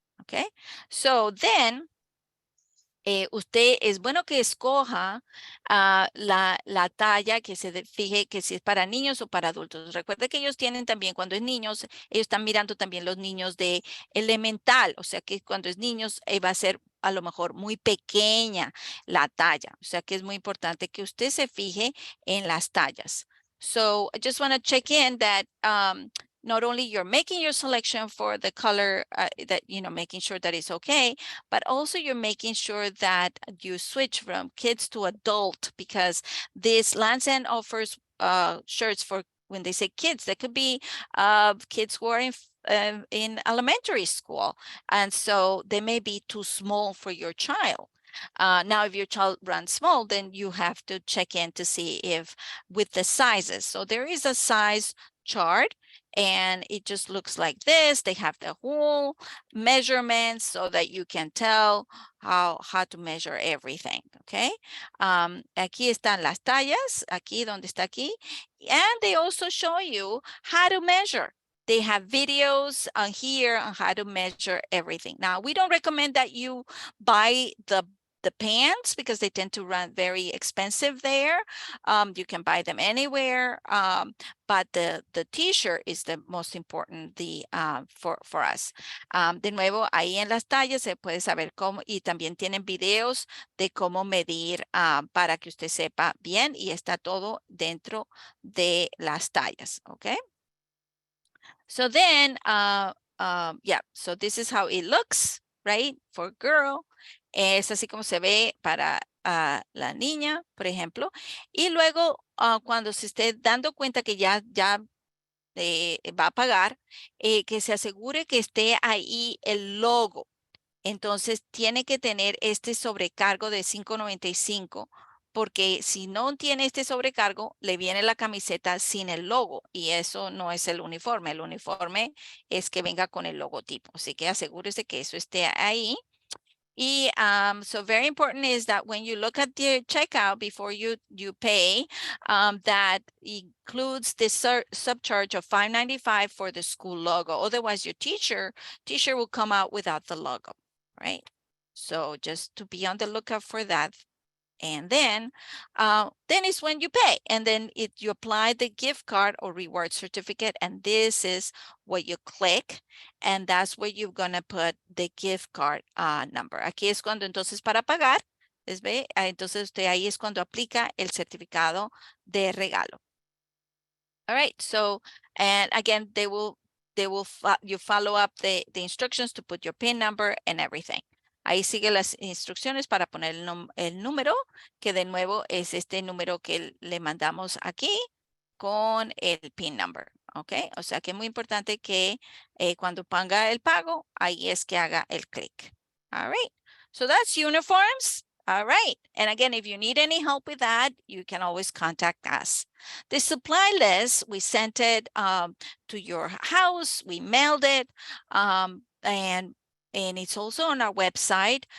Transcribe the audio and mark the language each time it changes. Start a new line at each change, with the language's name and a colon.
English: Okay, so then
Spanish: usted es bueno que escoja la talla, que se fije que si es para niños o para adultos. Recuerde que ellos tienen también, cuando es niños, ellos están mirando también los niños de elemental, o sea que cuando es niños va a ser a lo mejor muy pequeña la talla, o sea que es muy importante que usted se fije en las tallas.
English: So I just want to check in that not only you're making your selection for the color that, you know, making sure that it's okay, but also you're making sure that you switch from kids to adult, because this Lands End offers shirts for, when they say kids, that could be kids who are in elementary school. And so they may be too small for your child. Now, if your child runs small, then you have to check in to see if with the sizes. So there is a size chart, and it just looks like this. They have the whole measurements so that you can tell how to measure everything, okay?
Spanish: Aquí están las tallas, aquí donde está aquí,
English: and they also show you how to measure. They have videos on here on how to measure everything. Now, we don't recommend that you buy the the pants, because they tend to run very expensive there. You can buy them anywhere, but the t-shirt is the most important for us.
Spanish: De nuevo, ahí en las tallas se puede saber cómo, y también tienen videos de cómo medir para que usted sepa bien, y está todo dentro de las tallas, ¿ok?
English: So then, yeah, so this is how it looks, right? For girl.
Spanish: Es así como se ve para la niña, por ejemplo. Y luego, cuando se esté dando cuenta que ya va a pagar, que se asegure que esté ahí el logo. Entonces tiene que tener este sobrecargo de $5.95, porque si no tiene este sobrecargo, le viene la camiseta sin el logo, y eso no es el uniforme. El uniforme es que venga con el logotipo. Así que asegúrese que eso esté ahí.
English: Y so very important is that when you look at the checkout before you pay, that includes the subcharge of $5.95 for the school logo. Otherwise, your teacher will come out without the logo, right? So just to be on the lookout for that. And then is when you pay, and then you apply the gift card or reward certificate, and this is what you click, and that's where you're gonna put the gift card number.
Spanish: Aquí es cuando entonces para pagar, ¿les ve? Entonces usted ahí es cuando aplica el certificado de regalo.
English: All right, so, and again, you follow up the instructions to put your PIN number and everything.
Spanish: Ahí sigue las instrucciones para poner el número, que de nuevo es este número que le mandamos aquí con el PIN number, ¿ok? O sea que es muy importante que cuando ponga el pago, ahí es que haga el clic.
English: All right, so that's uniforms. All right, and again, if you need any help with that, you can always contact us. The supply list, we sent it to your house, we mailed it, and it's also on our website.